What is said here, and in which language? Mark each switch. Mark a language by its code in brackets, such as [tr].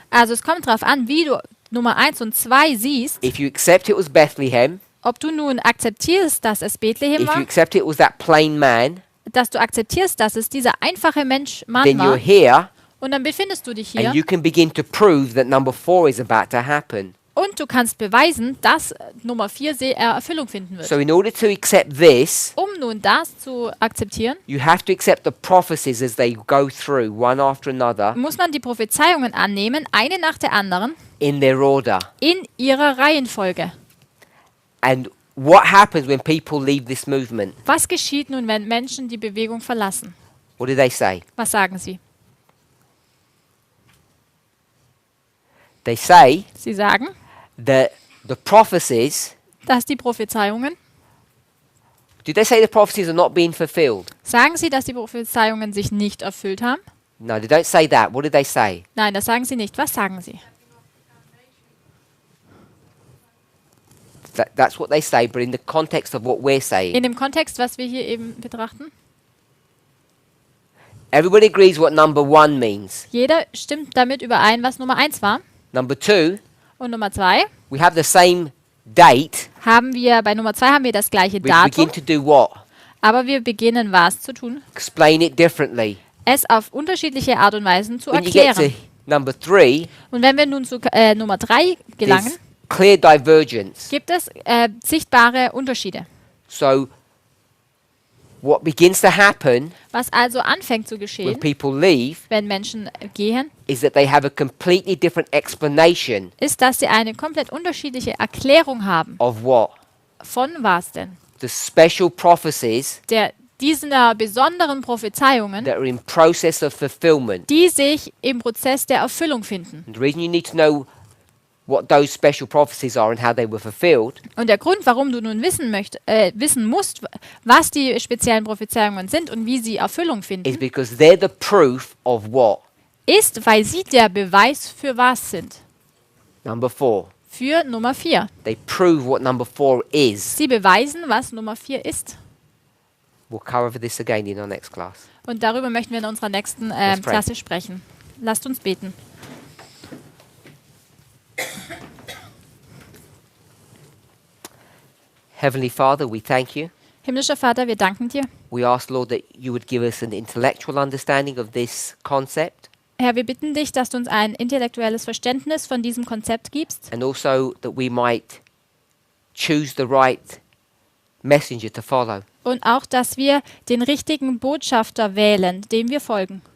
[de] Also es kommt darauf an, wie du Nummer 1 und 2 siehst, [en] if you accept it was Bethlehem, [de] ob du nun akzeptierst, dass es Bethlehem [en] if you [de] war, [en] accept it was that plain man, [de] dass du akzeptierst, dass es dieser einfache Mann [en] then you're [de] war, [en] here, [de] und dann befindest du dich hier [en] and you can begin to prove that number 4 is about to happen. [de] und du kannst beweisen, dass Nummer 4 Erfüllung finden wird. [en] So in order to accept this, [de] Um nun das zu akzeptieren, [en] you have to accept the prophecies as they go through, one after another, [de] muss man die Prophezeiungen annehmen, eine nach der anderen, [en] in their order. [de] in ihrer Reihenfolge. [en] And what happens when people leave this movement? [de] Was geschieht nun, wenn Menschen die Bewegung verlassen? [en] What do they say? [de] Was sagen sie? [en] They say [de] Sie sagen, [en] that the prophecies, [de] dass die Prophezeiungen, [en] did they say the prophecies are not being fulfilled? [de] sagen sie, dass die Prophezeiungen sich nicht erfüllt haben? [en] No, they don't say that. What did they say? [de] Nein, das sagen sie nicht. Was sagen sie? [en] That's what they say, but in the context of what we're saying. [de] In dem Kontext, was wir hier eben betrachten, Everybody agrees what number 1 means. jeder stimmt damit überein, was Nummer 1 war. [en] Number 2, [de] Und Nummer 2 [en] we have the same date. [de] bei Nummer 2 haben wir das gleiche [en] We [de] Datum, [en] begin to do what? [de] aber wir beginnen was zu tun? [en] Explain it differently. [de] Es auf unterschiedliche Art und Weisen zu [en] When you get to [de] erklären. [en] number 3, [de] Und wenn wir nun zu Nummer 3 gelangen, [en] there's clear divergence. [de] gibt es sichtbare Unterschiede. [en] So what begins to happen [de] Was also anfängt zu [en] when [de] geschehen, [en] people leave [de] wenn Menschen gehen, [en] is that they have a completely different explanation [de] ist, dass sie eine komplett unterschiedliche Erklärung haben. [en] of what? [de] Von was denn? [en] The special prophecies [de] Diesen besonderen Prophezeiungen, [en] that are in process of fulfillment. [de] die sich im Prozess der Erfüllung finden. [en] And the reason you need to know what those special prophecies are and how they were fulfilled [de] Und der Grund, warum du nun wissen musst, was die speziellen Prophezeiungen sind und wie sie Erfüllung [en] is [de] finden, [en] because they're the proof of what? [de] ist, weil sie der Beweis für was sind. [en] Number 4. [de] Für Nummer 4. [en] They prove what number 4 is. [de] Sie beweisen, was Nummer 4 ist. [en] We'll cover this again in our next class. [de] Und darüber möchten wir in unserer nächsten [en] Let's pray. [de] Klasse sprechen. Lasst uns beten. [en] Heavenly Father, we thank you. [de] Himmlischer Vater, wir danken dir. [en] We ask, Lord, that you would give us an intellectual understanding of this concept [de] Herr, wir bitten dich, dass du uns ein intellektuelles Verständnis von diesem Konzept gibst [en] and also that we might choose the right messenger to follow. [de] und auch, dass wir den richtigen Botschafter wählen, dem wir folgen.